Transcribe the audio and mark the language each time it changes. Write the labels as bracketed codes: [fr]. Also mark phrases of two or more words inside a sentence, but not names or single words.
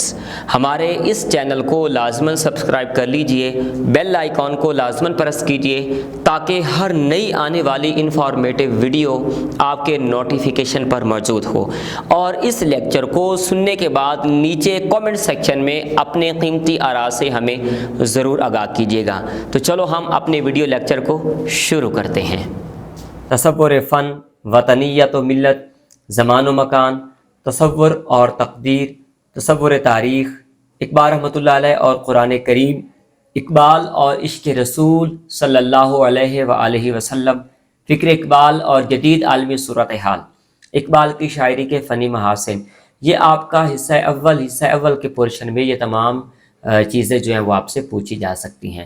[ur] ہمارے اس چینل کو لازماً سبسکرائب کر لیجئے، [en] bell icon [ur] کو لازماً پریس کیجئے تاکہ ہر نئی آنے والی [en] informative video [ur] آپ کے نوٹیفیکیشن پر موجود ہو، اور اس لیکچر کو سننے کے بعد نیچے [en] comment section [ur] میں اپنے قیمتی آراء سے ہمیں ضرور آگاہ کیجیے گا۔ تو چلو ہم اپنے [en] video lecture [ur] کو شروع کرتے ہیں۔ تصور فن، وطنیت و ملت، زمان و مکان، تصور اور تقدیر، تصور تاریخ، اقبال رحمۃ اللہ علیہ اور قرآن کریم، اقبال اور عشق رسول صلی اللہ علیہ وآلہ وسلم، فکر اقبال اور جدید عالمی صورتحال، اقبال کی شاعری کے فنی محاسن، یہ آپ کا حصہ اول کے پورشن میں یہ تمام چیزیں جو ہیں وہ آپ سے پوچھی جا سکتی ہیں۔